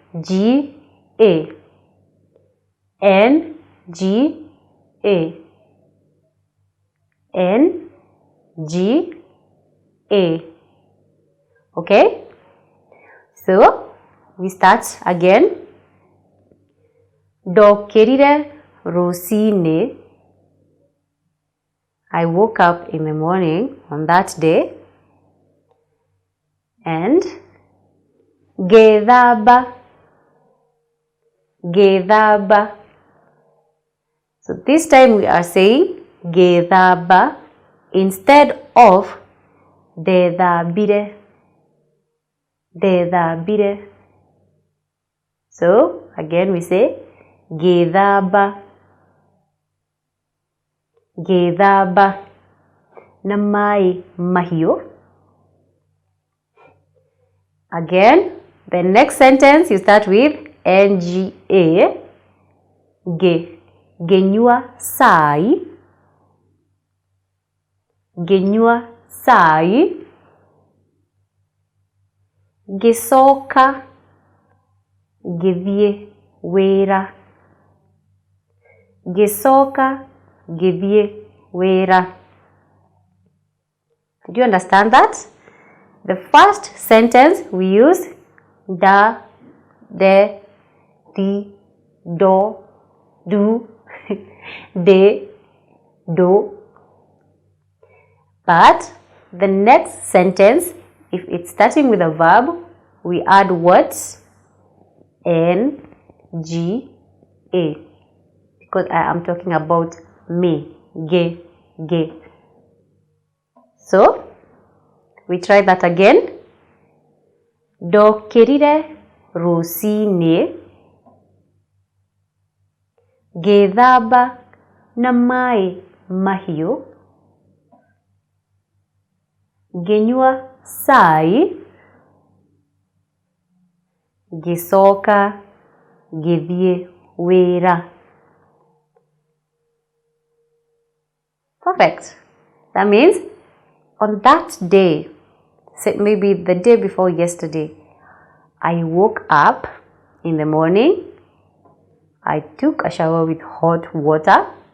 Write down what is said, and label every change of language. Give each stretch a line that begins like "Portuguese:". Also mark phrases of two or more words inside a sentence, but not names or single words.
Kikuyu: NGA. NGA.
English: Okay? So, we start again.
Kikuyu: Ndokĩrire rũcinĩ.
English: I woke up in the morning on that day. And ngĩthamba. So this time we are saying ngĩthamba instead of ndethambire. So again we say
Kikuyu: ngĩthamba na maĩ mahiũ.
English: Again, the next sentence you start with NGA.
Kikuyu: Ngĩnyua cai. Ngĩcoka ngĩthiĩ wĩra.
English: Did you understand that? The first sentence we use da, de, di, do, do, de, do. But the next sentence, if it's starting with a verb, we add what? N-G-A. Because I am talking about me. Ge. So, we try that again.
Kikuyu: Ndokĩrire rũcinĩ. Ngĩthamba na maĩ mahiũ. Ngĩnyua cai. Ngĩcoka ngĩthiĩ wĩra.
English: Perfect. That means on that day, say maybe the day before yesterday, I woke up in the morning. I took a shower with hot water.